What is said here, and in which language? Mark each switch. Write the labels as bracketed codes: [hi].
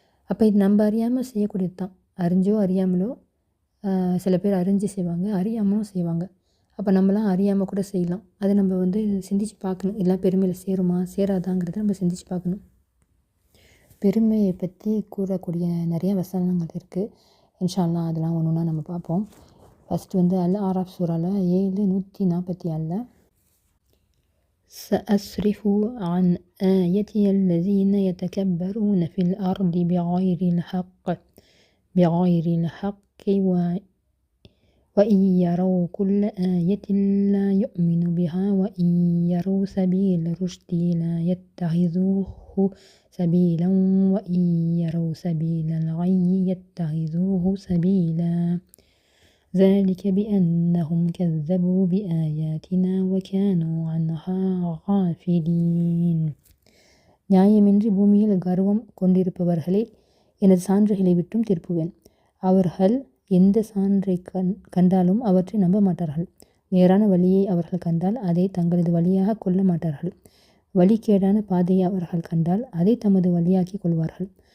[ta] அப்போ இது நம்ம அறியாமல் செய்யக்கூடியது தான். அறிஞ்சோ அறியாமலோ சில பேர் அறிஞ்சு செய்வாங்க, அறியாமலும் செய்வாங்க. அப்போ நம்மலாம் அறியாமல் கூட செய்யலாம். அதை நம்ம வந்து சிந்திச்சு பார்க்கணும். இதெல்லாம் பெருமையில் சேருமா சேராதாங்கிறத நம்ம சிந்திச்சு பார்க்கணும். பெருமையை பற்றி கூறக்கூடிய நிறைய வசனங்கள் இருக்குது. இன்ஷா அல்லாஹ் அதெல்லாம் ஒன்று ஒன்றா நம்ம பார்ப்போம். ஃபஸ்ட்டு வந்து அல் ஆராஃப் சூறால [ar] 7:144 سأصرف عن آياتي الذين يتكبرون في الأرض بغير الحق وإن يروا كل آية لا يؤمنوا بها وإن يروا سبيل الرشد لا يتخذوه سبيلا وإن يروا سبيل الغي يتخذوه سبيلا ذلك بأنهم كذبوا بآياتنا وكانوا عنها غافلين. [ta] நியாயமின்றி பூமியில் கர்வம் கொண்டிருப்பவர்களை எனது சான்றுகளை விட்டும் திருப்புவேன். அவர்கள் எந்த சான்றை கண்டாலும் அவற்றை நம்ப மாட்டார்கள். நேரான வழியை அவர்கள் கண்டால் அதை தங்களது வழியாக கொள்ள மாட்டார்கள். வழிகேடான பாதையை அவர்கள் கண்டால் அதை தமது வழியாக்கிக் கொள்வார்கள்.